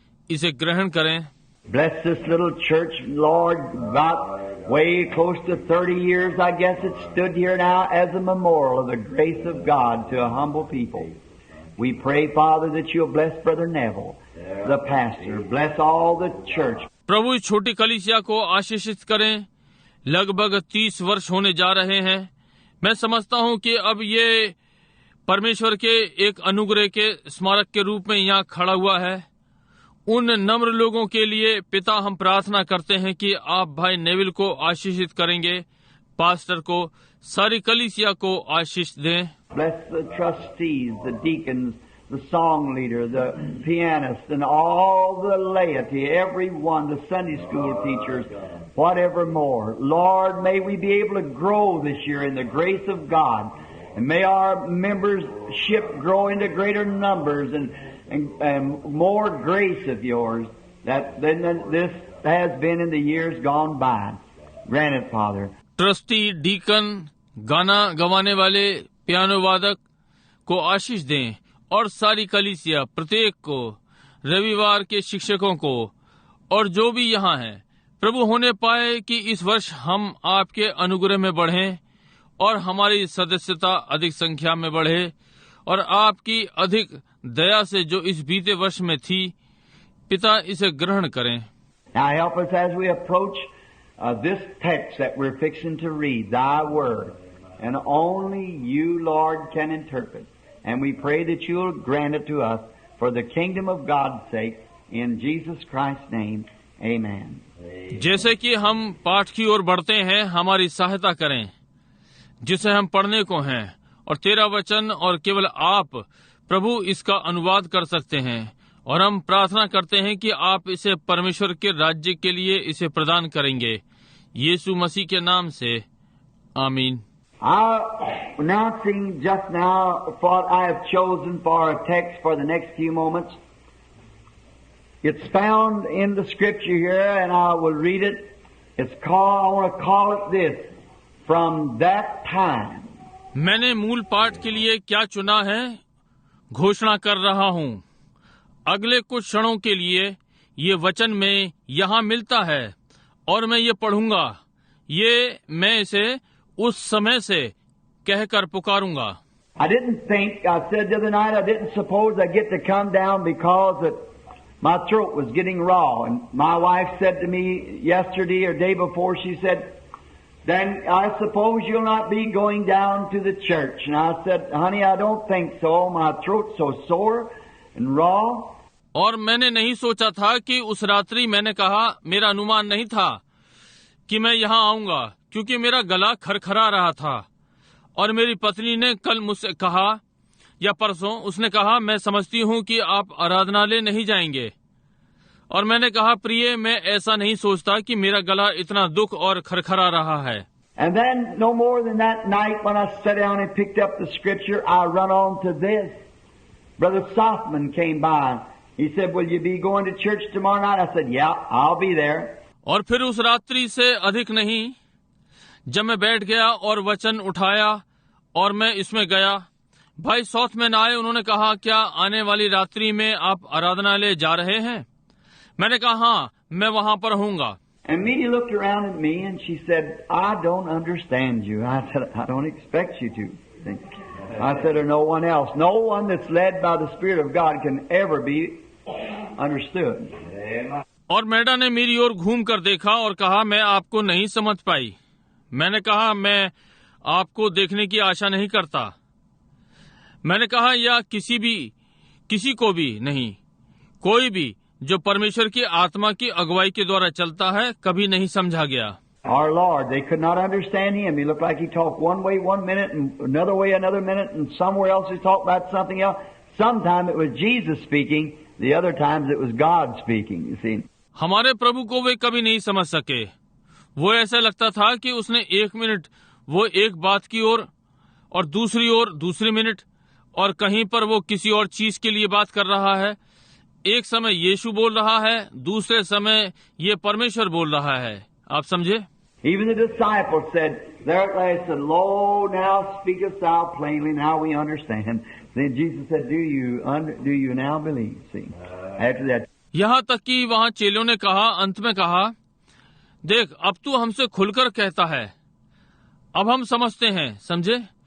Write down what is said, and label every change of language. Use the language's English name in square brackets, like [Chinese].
[Hindi] इसे ग्रहण करें। [English] Bless this little church, Lord, about way close to 30 years, I guess it stood here now as a memorial of the grace of God to a humble people. We pray, Father, that You'll bless Brother Neville, the pastor. Bless all the church. [Hindi] प्रभु, इस छोटी कलीसिया को आशीषित करें। लगभग 30 वर्ष होने जा रहे हैं। मैं समझता हूं कि अब ये परमेश्वर के एक अनुग्रह के स्मारक के रूप में यहाँ खड़ा हुआ है। उन नम्र लोगों के लिए पिता, हम प्रार्थना करते हैं कि आप भाई नेविल को आशीषित करेंगे, पास्टर को, सारी कलीसिया को आशीष दें। [English] Bless the trustees, the deacons, the song leader, the pianist, and all the laity, everyone, the Sunday school teachers, whatever more. Lord, may we be able to grow this year in the grace of God, and may our membership grow into greater numbers and more grace of Yours than this has been in the years gone by. Grant it, Father. [Hindi] Trustee, deacon, गाना गवाने वाले, piano वादक को आशीष दें, और सारी कलीसिया, प्रत्येक को, रविवार के शिक्षकों को, और जो भी यहाँ हैं, प्रभु, होने पाए कि इस वर्ष हम आपके अनुग्रह में बढ़ें और हमारी सदस्यता अधिक संख्या में बढ़े, और आपकी अधिक दया से जो इस बीते वर्ष में थी, पिता, इसे ग्रहण करें। [English] Now help us as we approach this text that we're fixing to read, Thy Word, and only You, Lord, can interpret. And we pray that You'll grant it to us for the kingdom of God's sake, in Jesus Christ's name, Amen. [Hindi] जैसे कि हम पाठ की ओर बढ़ते हैं, हमारी सहायता करें, जिसे हम पढ़ने को हैं, और तेरा वचन और केवल आप, प्रभु, इसका अनुवाद कर सकते हैं, और हम प्रार्थना करते हैं कि आप इसे परमेश्वर के राज्य के लिए इसे प्रदान करेंगे, यीशु मसीह के नाम से, आमीन। [English] Announcing just now what I have chosen for a text for the next few moments. It's found in the scripture here, and I will read it. I want to call it this: From that time [Hindi] मैंने मूल पाठ के लिए क्या चुना है घोषणा कर रहा हूँ। अगले कुछ क्षणों के लिए ये वचन में यहाँ मिलता है और मैं ये पढ़ूंगा। ये मैं इसे उस समय से कहकर पुकारूंगा। [English] I didn't think, I said the other night, I didn't suppose I'd get to come down because my throat was getting raw. And my wife said to me yesterday or day before, she said, then I suppose you'll not be going down to the church. And I said, honey, I don't think so. My throat's so sore and raw. [Hindi] और मैंने नहीं सोचा था कि उस रात्रि मैंने कहा, मेरा अनुमान नहीं था कि मैं यहाँ आऊंगा क्योंकि मेरा गला खरखरा रहा था। और मेरी पत्नी ने कल मुझसे कहा या परसों उसने कहा, मैं समझती हूँ कि आप आराधनालय नहीं जाएंगे। और मैंने कहा, प्रिय, मैं ऐसा नहीं सोचता कि मेरा गला इतना दुख और खरखरा रहा है। [English] And then no more than that night when I sat down and picked up the scripture, I run on to this. Brother Softman came by. He said, will you be going to church tomorrow night? I said, yeah, I'll be there. [Hindi] और फिर उस रात्रि से अधिक नहीं, जब मैं बैठ गया और वचन उठाया और मैं इसमें गया, भाई सॉथमैन आए। उन्होंने कहा, क्या आने वाली रात्रि में आप आराधनालय जा रहे हैं? मैंने कहा, हाँ, मैं वहां पर हूँगा। [English] And Mimi looked around at me and she said, I don't understand you. I said, I don't expect you to. I said, or no one else. No one that's led by the Spirit of God can ever be understood. [Hindi] और मैडा ने मेरी ओर घूम कर देखा और कहा, मैं आपको नहीं समझ पाई। मैंने कहा, मैं आपको देखने की आशा नहीं करता। मैंने कहा, या किसी को भी नहीं, कोई भी जो परमेश्वर की आत्मा की अगुवाई के द्वारा चलता है कभी नहीं समझा गया। [English] Our Lord, they could not understand Him. He looked like He talked one way one minute and another way another minute, and somewhere else He talked about something else. Sometimes it was Jesus speaking, the other times it was God speaking, you see. [Hindi] हमारे प्रभु को वे कभी नहीं समझ सके। वो ऐसा लगता था कि उसने एक मिनट वो एक बात की ओर और दूसरी मिनट और कहीं पर वो किसी और चीज के लिए बात कर रहा है। एक समय यीशु बोल रहा है, दूसरे समय ये परमेश्वर बोल रहा है। आप समझे? [English] Even the disciples said, there at last said, Lo, now speakest thou plainly, now we understand. Then Jesus said, do you now believe? See, after that. [Hindi] यहाँ तक कि वहाँ चेलों ने कहा, अंत में कहा, देख, अब तू हमसे खुलकर कहता है, अब हम समझते हैं। समझे?